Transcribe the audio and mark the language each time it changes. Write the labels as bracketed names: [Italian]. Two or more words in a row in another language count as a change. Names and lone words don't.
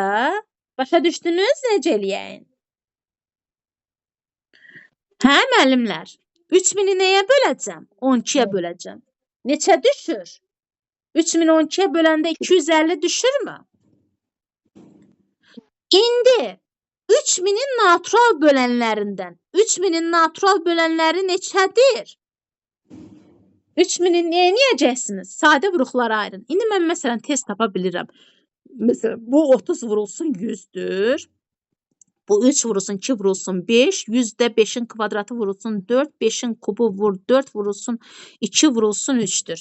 [Azerbaijani] Başa düşdünüz necə eləyək? Hə, müəllimlər? 3000-i nəyə böləcəm? 12-yə böləcəm. Neçə düşür? 3000-i 12-yə böləndə 250 düşürmü? İndi 3000-in natural bölənlərindən 3000-in natural bölənləri neçədir? 3000-i nəyə eləyəcəksiniz? Sadə vuruqlara ayırın. İndi mən məsələn tez tapa bilirəm. Məsələn, bu 30 vurulsun 100-dür. Bu 3 vurulsun 2 vurulsun 5. 100-də 5-in kvadratı vurulsun 4. 5-in kubu vur 4 vurulsun 2 vurulsun 3-dür.